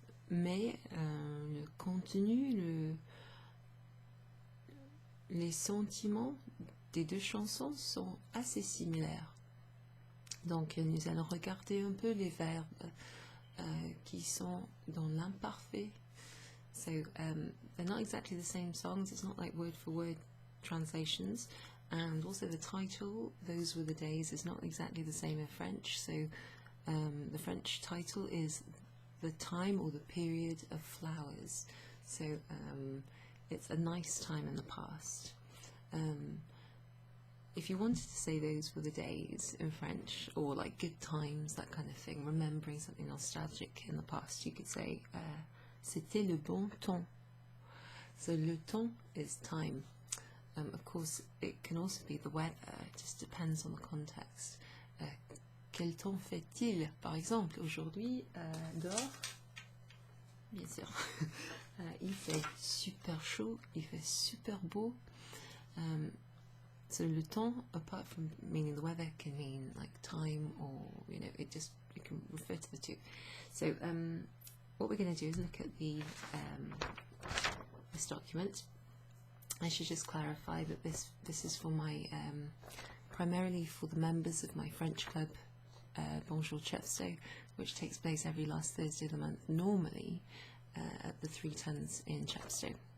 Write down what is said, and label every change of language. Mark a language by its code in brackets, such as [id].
[fr] Mais le contenu, les sentiments des deux chansons sont assez similaires. Donc nous allons regarder un peu les verbes qui sont dans l'imparfait. [en] So they're not exactly the same songs, it's not like word for word translations. And also the title, Those Were the Days, is not exactly the same in French. So the French title is The Time or the Period of Flowers. So it's a nice time in the past. If you wanted to say those were the days in French, or like good times, that kind of thing, remembering something nostalgic in the past, you could say [fr] c'était le bon temps. [en] So le temps is time. Of course, it can also be the weather, it just depends on the context. [fr] Quel temps fait-il? Par exemple, aujourd'hui, dehors, bien sûr, il fait super chaud, il fait super beau. [en] So le temps, apart from meaning the weather, can mean like time, or it can refer to the two. So what we're going to do is look at this document. I should just clarify that this is for my primarily for the members of my French club, Bonjour, Chepstow, which takes place every last Thursday of the month, normally at the 3 Tons in Chepstow.